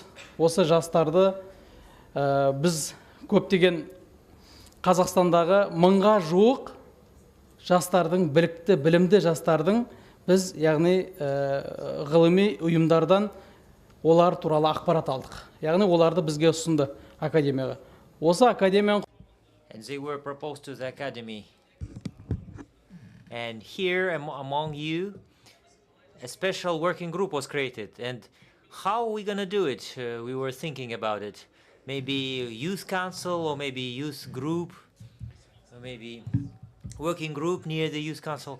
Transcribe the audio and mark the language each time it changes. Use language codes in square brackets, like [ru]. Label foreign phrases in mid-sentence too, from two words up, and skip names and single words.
[kk] Осы жастарды біз көптеген Қазақстандағы 1000-ға жуық жастардың, білікті, білімді жастардың біз, яғни ғылыми ұйымдардан олар туралы ақпарат алдық. Яғни оларды бізге ұсынды академияға. Осы академияның [en] And they were proposed to the academy. And here among you, a special working group was created. And how are we going to do it? We were thinking about it. Maybe youth council or maybe youth group, or maybe working group near the youth council.